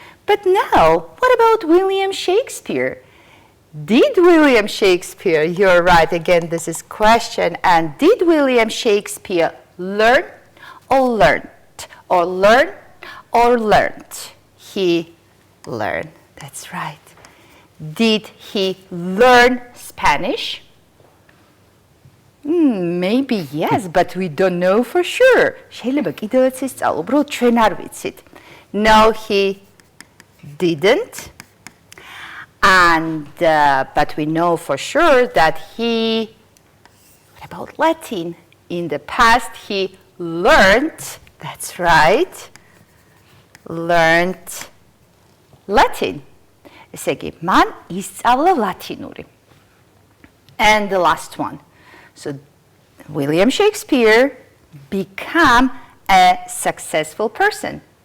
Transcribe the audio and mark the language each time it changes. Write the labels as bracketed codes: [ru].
[en] But now, what about William Shakespeare? Did William Shakespeare, you're right, again, this is question, and did William Shakespeare learn or learned? Or learn or learned? He learned, that's right. Did he learn Spanish? Maybe yes, but we don't know for sure. [ka] შეიძლება კიდევაც ისწავლო, უბრალოდ ჩვენ არ ვიცით. [en] No, he didn't. And but we know for sure that he, what about Latin? In the past he learned, that's right, learned Latin. [ka] ესე იგი, მან ისწავლა ლათინური. [en] And the last one. So William Shakespeare became a successful person.